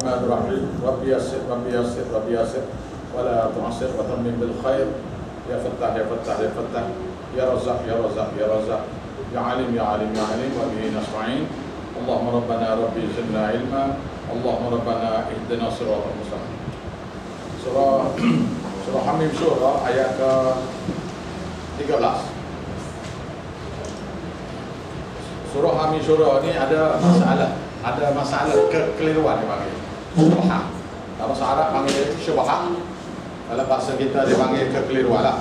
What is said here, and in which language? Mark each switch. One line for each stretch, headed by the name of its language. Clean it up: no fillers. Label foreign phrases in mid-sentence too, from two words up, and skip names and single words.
Arabic: Bismillahirrahmanirrahim. ربِّ يسِّر ربِّ يسِّر ربِّ يسِّر, ولا تعسِّر وتمِّم بالخير. يا فتاح يا فتاح يا فتاح يا رزاق يا رزاق يا رزاق يا عليم يا عليم يا عليم وبه نستعين. اللهم ربنا رب زدنا علما اللهم ربنا اهدنا الصراط المستقيم.
Malay: Surah Hamim Surah ayat ke 13. Surah Hamim Surah ni ada masalah kekeliruan dipanggil syubhat. Dalam bahasa Arab panggil syubhat. Dalam bahasa kita dipanggil kekeliruan lah.